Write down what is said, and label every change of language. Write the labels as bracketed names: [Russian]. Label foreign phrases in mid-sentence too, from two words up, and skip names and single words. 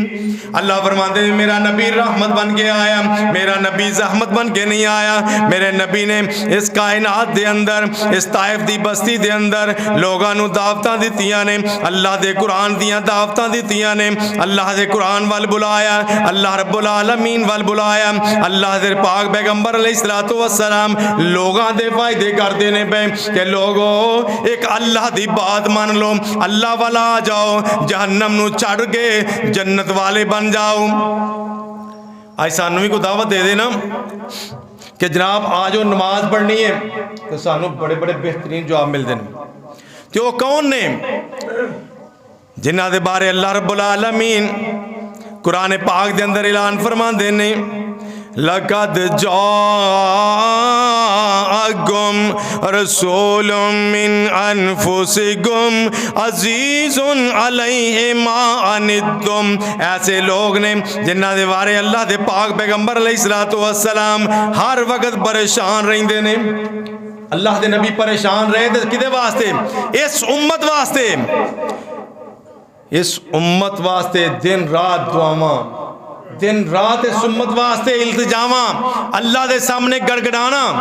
[Urdu] اللہ فرماتے ہیں میرا نبی رحمت بن کے آیا، میرا نبی زحمت بن کے نہیں آیا۔ [Punjabi] میرے نبی نے اس کائنات دے اندر، اس طائف دی بستی دے اندر لوگاں نو دعوتاں دتیاں نے، اللہ دے قرآن دیاں دعوتاں دتیاں نے، اللہ دے قرآن وال بلایا، اللہ رب العالمین وال بلایا۔ اللہ دے پاک پیغمبر علیہ الصلوۃ والسلام لوگاں دے فائدے کردے نے پے کہ لوگو ایک اللہ دی بات مان لو، اللہ والا آ جاؤ، جہنم نو چھڑ کے جنت والے بن جاؤ۔ آج سانو بھی کو دعوت دے دینا کہ جناب آج وہ نماز پڑھنی ہے، تو سانو بڑے بڑے بہترین جواب مل دینے۔ تو وہ کون نے جنہ دے بارے اللہ رب العالمین قرآن پاک دے اندر اعلان فرما دینے، [Arabic] لَقَدْ جَاءَكُمْ رَسُولٌ مِّنْ أَنفُسِكُمْ عَزِيزٌ عَلَيْهِ مَا عَنِتُّمْ۔ [Punjabi] ایسے لوگ نے جنہ دے بارے اللہ دے پاک پیغمبر علیہ الصلوۃ والسلام ہر وقت پریشان رہندے نے۔ اللہ دے نبی پریشان رہے تھے کدے واسطے؟ اس امت واسطے، اس امت واسطے دن رات دعاواں، دن رات اس امت واسطے التجاواں، اللہ دے سامنے گڑگڑانا۔